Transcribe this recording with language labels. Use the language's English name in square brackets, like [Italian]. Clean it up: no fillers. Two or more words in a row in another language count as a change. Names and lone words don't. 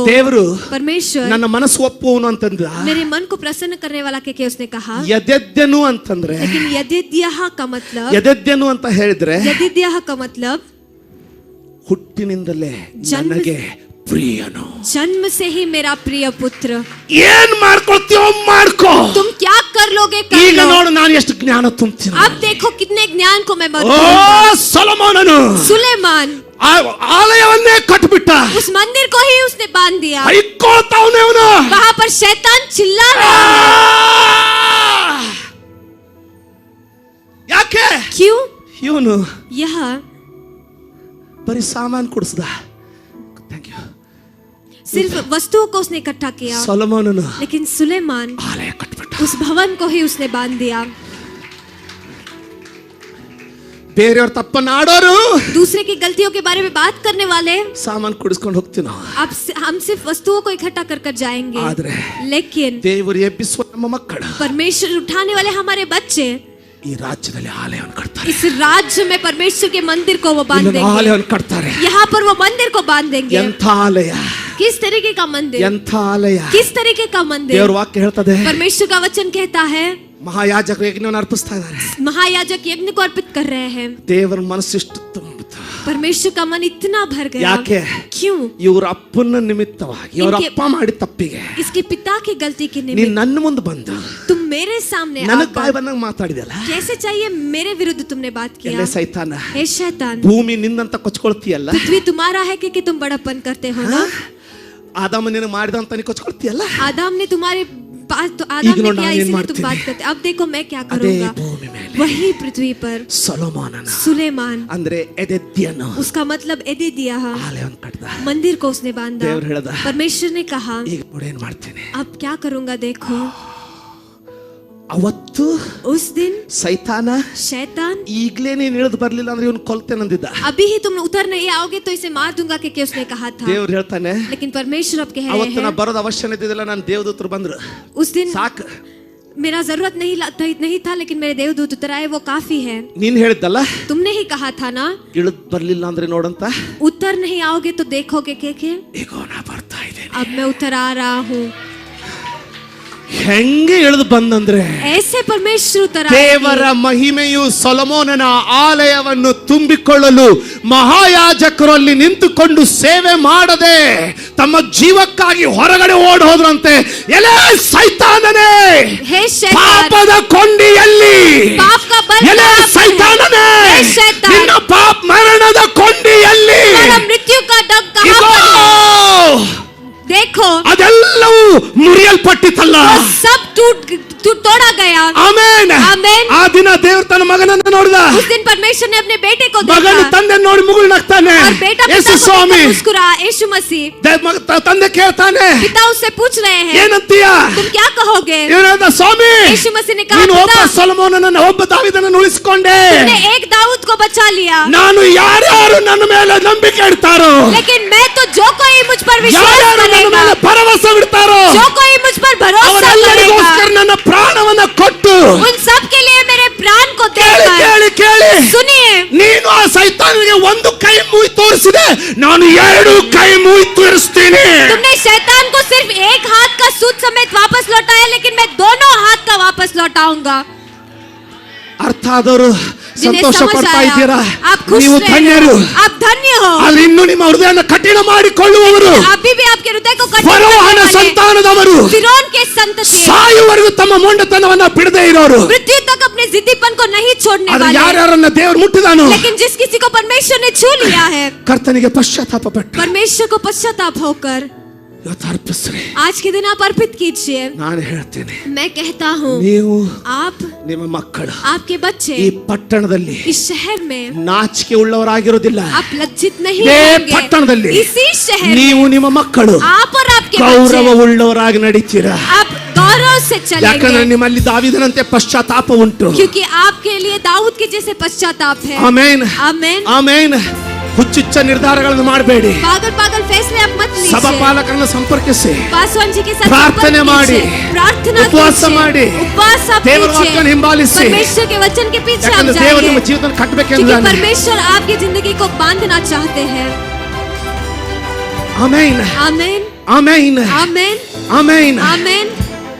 [Kannada] ದೇವರು [Hindi] परमेश्वर [Kannada] ನನ್ನ ಮನಸ್ಸು ಒಪ್ಪುವನು ಅಂತಂದ. [Hindi] मेरे मन को प्रसन्न करने वाला के उसने कहा. [Kannada] ಎದೆದ್ಯನು ಅಂತಂದ್ರೆ, [Hindi] लेकिन यदिद्याह का मतलब, [Kannada] ಎದೆದ್ಯನು ಅಂತ ಹೇಳಿದ್ರೆ [Hindi] यदिद्याह का मतलब [Kannada] ಹುಟ್ಟಿನಿಂದಲೇ ನನಗೆ ಪ್ರಿಯನು. [Hindi] जन्म से ही मेरा प्रिय पुत्र. [Kannada] ಏನ್ ಮಾಡ್ಕೊಳ್ತೀಯೋ ಮಾಡ್ಕೋ. [Hindi] तुम क्या कर लोगे कर [Kannada] ಈಗ [Hindi] लो. [Kannada] ನೋಡು ನಾನು ಎಷ್ಟು ಜ್ಞಾನ ತುಂಬ್ತೀನಿ. [Hindi] अब देखो कितने ज्ञान को मैं [Kannada] ಓ [Hindi] बदलूंगा. [Kannada] ಸೊಲೊಮೋನನು [Hindi] सुलेमान [Kannada] ಆಲಯವನ್ನೇ ಕಟ್ಟಿಬಿಟ್ಟ. [Hindi] उस मंदिर को ही उसने बांध दिया. [Kannada] ಹೈಕೋತಾವನೆ ಅವನು. [Hindi] वहां पर शैतान चिल्ला रहा है. [Kannada] ಯಾಕೆ? [Hindi] क्यों? [Kannada] ಇವನು [Hindi] यह [Kannada] ಬರೀ ಸಾಮಾನು ಕೊಡಿಸ್ದ. [English] thank you. [Hindi] सिर्फ वस्तुओं को उसने इकट्ठा किया. [Kannada] ಸೊಲೊಮೋನನು [Hindi] लेकिन सुलेमान [Kannada] ಆಲಯ ಕಟ್ಟಿಬಿಟ್ಟ. [Hindi] उस भवन को ही उसने बांध दिया. [Kannada] ಬೇರೆಯವ್ರ ತಪ್ಪನ್ನ ಆಡೋರು, [Hindi] दूसरे की गलतियों के बारे में बात करने वाले, [Kannada] ಸಾಮಾನು ಕುಡಿಸ್ಕೊಂಡು ಹೋಗ್ತೀವಿ ನಾವು. [Hindi] अब हम सिर्फ वस्तुओं को इकट्ठा कर कर जाएंगे. [Kannada] ಆದ್ರೆ [Hindi] लेकिन [Kannada] ದೇವರು ಎಬ್ಬಿಸುವ ನಮ್ಮ ಮಕ್ಕಳು [Hindi] परमेश्वर उठाने वाले हमारे बच्चे [Kannada] ಈ ರಾಜ್ಯದಲ್ಲಿ ಆಲಯವನ್ನು ಕಟ್ತಾರೆ. [Hindi] इस राज्य में परमेश्वर के मंदिर को वो बांध [Kannada] ಇಲ್ಲೊಂದು [Hindi] देंगे. [Kannada] ಆಲಯವನ್ನು ಕಟ್ತಾರೆ. [Hindi] यहाँ पर वो मंदिर को बांध देंगे. [Kannada] ಎಂಥ ಆಲಯ, [Hindi] किस तरीके का मंदिर, [Kannada] ಎಂಥ ಆಲಯ. [Hindi] किस तरीके का मंदिर. [Kannada] ದೇವರ ವಾಕ್ಯ ಹೇಳ್ತದೆ, [Hindi] परमेश्वर का वचन कहता है, [Kannada] ಮಹಾಯಾಜಕರು ಯಜ್ಞವನ್ನು ಅರ್ಪಿಸ್ತಾ ಇದ್ದಾರೆ. [Hindi] महायाजक यज्ञ को अर्पित कर रहे हैं. [Kannada] ದೇವರ ಮನಸ್ಸಿಷ್ಟು ತುಂಬಿತು. [Hindi] परमेश्वर का मन इतना भर गया. [Kannada] ಯಾಕೆ? [Hindi] क्यों? [Kannada] ಇವರ ಅಪ್ಪನ ನಿಮಿತ್ತವಾಗಿ, ಇವರ [Hindi] इनके- [Kannada] ಅಪ್ಪ ಮಾಡಿ ತಪ್ಪಿಗೆ [Hindi] इसके पिता की गलती के [Kannada] ನೀನ್ [Hindi] निमित्त [Kannada] ನನ್ನ ಮುಂದೆ ಬಂದು [Hindi] तुम मेरे सामने [Kannada] ನನಗ್ ಬಾಯಿ [Hindi] आकर [Kannada] ಬಂದಂಗ ಮಾತಾಡಿದಲ್ಲ. [Hindi] कैसे चाहिए मेरे विरुद्ध तुमने बात किया. [Kannada] ಎಲ್ಲೇ ಸೈತಾನ, [Hindi] हे शैतान, [Kannada] ಭೂಮಿ ನಿನ್ನಂತ ಕೊಚ್ಕೊಳ್ತೀಯಲ್ಲ. [Hindi] पृथ्वी तुम्हारा है कि तुम बड़प्पन करते हो ना. [Kannada] ಆದಾಮ ನಿನಗೆ ಮಾಡಿದಂತ ನೀ ಕೊಚ್ಕೊಳ್ತೀಯಲ್ಲ. [Hindi] आदम ने तुम्हारे पास तो [Kannada] ಈಗ [Hindi] आदम ने [Kannada] ನೋಡು [Hindi] किया, [Kannada] ನಾನು ಏನ್ [Hindi] इसीलिए तुम [Kannada] ಮಾಡ್ತೀನಿ. [Hindi] बात करते. अब देखो मैं क्या [Kannada] ಅದೇ [Hindi] करूंगा. [Kannada] ಭೂಮಿ ಮೇಲೆ [Hindi] वही पृथ्वी पर [Kannada] ಸೊಲೊಮೋನನ [Hindi] सुलेमान, [Kannada] ಅಂದ್ರೆ ಎದೆದ್ಯನು [Hindi] उसका मतलब एदिद्याह, [Kannada] ಆಲಯವನ್ನು ಕಟ್ದ. [Hindi] मंदिर को उसने बांधा. [Kannada] ದೇವರು ಹೇಳ್ದ, [Hindi] परमेश्वर ने कहा, [Kannada] ಈಗ ನೋಡಿ ಏನ್ ಮಾಡ್ತೀನಿ. [Hindi] अब क्या करूंगा देखो. [Kannada] ಅವತ್ತು [Hindi] उस दिन [Kannada] ಸೈತಾನ [Hindi] शैतान, [Kannada] ಈಗ್ಲೇ ನೀನ್ ಇಳಿದು ಬರ್ಲಿಲ್ಲ ಅಂದ್ರೆ ಇವನು ಕೊಲ್ತೇನಂದಿದ್ದ. [Hindi] अभी ही तुम उतर नहीं आओगे तो इसे मार दूंगा कि उसने कहा था. [Kannada] ದೇವ್ರು ಹೇಳ್ತಾನೆ, [Hindi] लेकिन परमेश्वर अब कह रहे [Kannada] ಅವತ್ತು ನಾ [Hindi] हैं, [Kannada] ಬರೋದು ಅವಶ್ಯ ಇದ್ದಿದ್ದಿಲ್ಲ, ನಾನು ದೇವದೂತರು ಬಂದ್ರು [Hindi] उस दिन [Kannada] ಸಾಕು. [Hindi] मेरा जरूरत नहीं था, लेकिन मेरे देवदूत उतर आए, वो काफी है. [Kannada] ನೀನ್ ಹೇಳಿದ್ದಲ್ಲ, [Hindi] तुमने ही कहा था ना, [Kannada] ಇಳಿದು ಬರ್ಲಿಲ್ಲ ಅಂದ್ರೆ ನೋಡಂತ. [Hindi] उतर नहीं आओगे तो देखोगे के [Kannada] ಈಗ ನಾ ಬರ್ತಾ ಇದ್ದೇನೆ. [Hindi] अब मैं उतर आ रहा हूँ. [Kannada] ಹೆಂಗೆ ಇಳಿದು ಬಂದಂದ್ರೆ, [Hindi] ऐसे परमेश्वर उतर [Kannada] ದೇವರ [Hindi] आएंगे. [Kannada] ಮಹಿಮೆಯು ಸೊಲೊಮೋನನ ಆಲಯವನ್ನು ತುಂಬಿಕೊಳ್ಳಲು ಮಹಾಯಾಜಕರಲ್ಲಿ ನಿಂತುಕೊಂಡು ಸೇವೆ ಮಾಡದೆ ತಮ್ಮ ಜೀವಕ್ಕಾಗಿ ಹೊರಗಡೆ ಓಡ್ ಹೋದ್ರಂತೆ. ಎಲೆ ಸೈತಾನನೇ, [Hindi] हे शैतान, [Kannada] ಪಾಪದ ಕೊಂಡಿಯಲ್ಲಿ, [Hindi] पाप का बल [Kannada] ಎಲೆ [Hindi] कहाँ पर है? [Kannada] ಸೈತಾನನೇ, [Hindi] हे शैतान, [Kannada] ನಿನ್ನ ಪಾಪ ಮರಣದ ಕೊಂಡಿಯಲ್ಲಿ [Hindi] तुम्हारा मृत्यु का डग कहाँ [Kannada] ಇಗೋ, [Hindi] पर है? देखो [Kannada] ಅದೆಲ್ಲವೂ ಮುರಿಯಲ್ಪಟ್ಟಿತಲ್ಲ. [Hindi] वो सब तोड़ा गया. [Kannada] ಆಮೆನ್. ಆಮೆನ್. ಆ ದಿನ ದೇವರು ತನ್ನ ಮಗನನ್ನು ನೋಡಿದ. [Hindi] उस दिन परमेश्वर ने अपने बेटे को [Kannada] ಮಗನು [Hindi] देखा [Kannada] ತಂದೆ ನೋಡಿ ಮುಗುಳ್ನಗ್ತಾನೆ. [Hindi] और बेटा [Kannada] ಯೇಸು [Hindi] पिता को [Kannada] ಸ್ವಾಮಿ, [Hindi] देखकर मुस्कुराया. यीशु मसीह, [Kannada] ತಂದೆ ಕೇಳ್ತಾನೆ, [Hindi] पिता उससे पूछ रहे हैं, [Kannada] ಏನಂತೀಯ? [Hindi] तुम क्या कहोगे? [Kannada] ಇವನಾದ ಸ್ವಾಮಿ, [Hindi] यीशु मसीह ने कहा, [Kannada] ನೀನು ಒಬ್ಬ [Hindi] पिता, [Kannada] ಸೊಲೊಮೋನನನ್ನು, ಒಬ್ಬ ದಾವೀದನನ್ನು ಉಳಿಸಿಕೊಂಡೆ. [Hindi] तुमने एक दाऊद को बचा लिया, [Kannada] ನಾನು ಯಾರ್ಯಾರು ನನ್ನ ಮೇಲೆ ನಂಬಿಕೆ ಇಡ್ತಾರೋ, [Hindi] लेकिन मैं तो जो कोई मुझ पर विश्वास [Kannada] ಯಾರ್ಯಾರು ನನ್ನ [Hindi] करेगा, [Kannada] ಮೇಲೆ ಭರವಸೆ ಬಿಡ್ತಾರೋ, [Hindi] जो कोई मुझ पर भरोसा [Kannada] ಅವರೆಲ್ಲರಿಗೋಸ್ಕರ [Hindi] करेगा, [Kannada] ನನ್ನ ಪ್ರಾಣವನ್ನ ಕೊಟ್ಟು, [Hindi] उन सब के लिए मेरे प्राण को [Kannada] ಕೇಳಿ [Hindi] देकर. [Kannada] ಕೇಳಿ ಕೇಳಿ, [Hindi] सुनिए, [Kannada] ನೀನು ಆ ಸೈತಾನನಿಗೆ ಒಂದು ಕೈ ಮುಯಿ ತೋರಿಸಿದೆ, ನಾನು ಎರಡು ಕೈ ಮುಯಿ ತೋರಿಸ್ತೀನಿ. [Hindi] तुमने शैतान को सिर्फ एक हाथ का सूद समेत वापस लौटाया, लेकिन मैं दोनों हाथ का वापस लौटाऊंगा. [Kannada] ಅರ್ಥ ಆದವರು [Hindi] जिन्हें [Kannada] ಸಂತೋಷ [Hindi] समझ [Kannada] ಪಡ್ತಾ [Hindi] आया, [Kannada] ಇದ್ದೀರಾ? [Hindi] आप खुश [Kannada] ನೀವು [Hindi] रहे [Kannada] ಧನ್ಯರು. [Hindi] हो, आप धन्य हो। [Kannada] ಅಲ್ಲಿ ಇನ್ನು ನಿಮ್ಮ ಹೃದಯವನ್ನು ಕಠಿಣ ಮಾಡಿಕೊಳ್ಳುವವರು [Hindi] अभी भी आपके हृदय को कठिन [Kannada] ಫರೋಹನ [Hindi] करने वाले [Kannada] ಸಂತಾನದವರು [Hindi] फिरौन के संतति [Kannada] ಸಾಯುವವರೆಗೂ ತಮ್ಮ ಮೊಂಡತನವನ್ನ ಬಿಡದೇ ಇರೋರು. [Hindi] मृत्यु तक अपने जिद्दीपन को नहीं छोड़ने [Kannada] ಅದು [Hindi] वाले। [Kannada] ಯಾರ್ಯಾರನ್ನ ದೇವರು ಮುಟ್ಟಿದಾನೋ [Hindi] लेकिन जिस किसी को परमेश्वर ने छू लिया है, [Kannada] ಕರ್ತನಿಗೆ ಪಶ್ಚಾತ್ತಾಪ ಪಟ್ಟ [Hindi] परमेश्वर को पश्चाताप होकर [Kannada] ಇವತ್ತು ಅರ್ಪಿಸ್ರಿ. [Hindi] आज के दिन आप अर्पित कीजिए। [Kannada] ನಾನು ಹೇಳ್ತೇನೆ, [Hindi] मैं कहता हूँ, [Kannada] ನೀವು [Hindi] आप [Kannada] ನಿಮ್ಮ ಮಕ್ಕಳು [Hindi] आपके बच्चे [Kannada] ಈ ಪಟ್ಟಣದಲ್ಲಿ [Hindi] इस शहर में [Kannada] ನಾಚಿಕೆ ಉಳ್ಳವರಾಗಿರೋದಿಲ್ಲ. [Hindi] आप लज्जित नहीं [Kannada] ಇದೇ [Hindi] होंगे। [Kannada] ಪಟ್ಟಣದಲ್ಲಿ [Hindi] इसी शहर [Kannada] ನೀವು ನಿಮ್ಮ ಮಕ್ಕಳು [Hindi] में आप और आपके [Kannada] ಗೌರವ [Hindi] बच्चे [Kannada] ಉಳ್ಳವರಾಗಿ ನಡೀತೀರಾ. [Hindi] आप गौरव से [Kannada] ಯಾಕಂದ್ರೆ [Hindi] चलेंगे, [Kannada] ನಿಮ್ಮಲ್ಲಿ ದಾವೀದನಂತೆ ಪಶ್ಚಾತ್ತಾಪ ಉಂಟು. [Hindi] क्योंकि आपके लिए दाऊद के जैसे पश्चाताप है। [Kannada] ಆಮೇನ್ [Hindi] आमेन। [Kannada] ಆಮೇನ್. ಹುಚ್ಚುಚ್ಚ ನಿರ್ಧಾರಗಳನ್ನು ಮಾಡಬೇಡಿ. [Hindi] पागल पागल फैसले आप मत [Kannada] ಸಭಾ [Hindi] लीजिए। [Kannada] ಪಾಲಕರನ್ನು ಸಂಪರ್ಕಿಸಿ, [Hindi] पासवान जी के साथ [Kannada] ಪ್ರಾರ್ಥನೆ [Hindi] संपर्क [Kannada] ಮಾಡಿ, [Hindi] कीजिए, प्रार्थना [Kannada] ಉಪವಾಸ ಮಾಡಿ, [Hindi] कीजिए, उपवास आप [Kannada] ದೇವರ [Hindi] कीजिए, [Kannada] ವಾಕ್ಯವನ್ನು ಹಿಂಬಾಲಿಸಿ. [Hindi] परमेश्वर के वचन के पीछे आप [Kannada] ಯಾಕಂದ್ರೆ ದೇವರು ನಿಮ್ಮ [Hindi] जाइए, [Kannada] ಜೀವನ [Hindi] क्योंकि [Kannada] ಕಟ್ಟಬೇಕೆಂದಿದ್ದಾನೆ. [Hindi] परमेश्वर आपकी जिंदगी को बांधना चाहते हैं। [Kannada] ಆಮೇನ್ [Hindi] आमेन [Kannada] ಆಮೇನ್ [Hindi] आमेन [Kannada] ಆಮೇನ್. [Hindi] आमेन।